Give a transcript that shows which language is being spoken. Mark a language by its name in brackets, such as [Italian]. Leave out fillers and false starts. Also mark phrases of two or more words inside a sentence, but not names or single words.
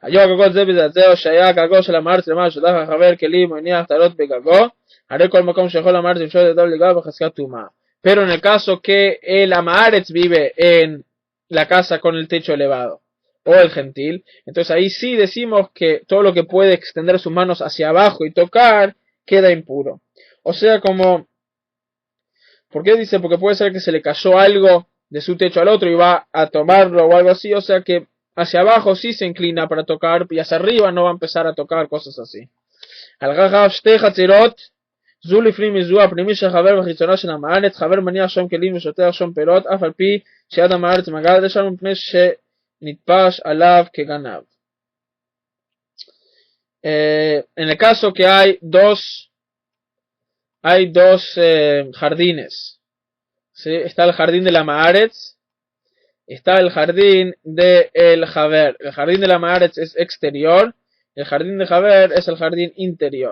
[Spanish] Pero en el caso que el Amaretz vive en la casa con el techo elevado o el gentil, entonces ahí sí decimos que todo lo que puede extender sus manos hacia abajo y tocar queda impuro. O sea, como, ¿por qué dice? Porque puede ser que se le cayó algo de su techo al otro y va a tomarlo o algo así, o sea que hacia abajo sí se inclina para tocar y hacia arriba no va a empezar a tocar cosas así. [Hebrew] זו לפנים מזו הפנימי של חבר וחיצונו של המארץ, חבר מניח שום כלים ושוטח שום פירות, אף על פי שיד המארץ מגעת לשם מפני שנתפש עליו כגנב. [Spanish] En el caso que hay dos jardines, ¿sí? Está el jardín de la Maaretz, está el jardín de el Haber. El jardín de la Maaretz es exterior, el jardín de Haber es el jardín interior.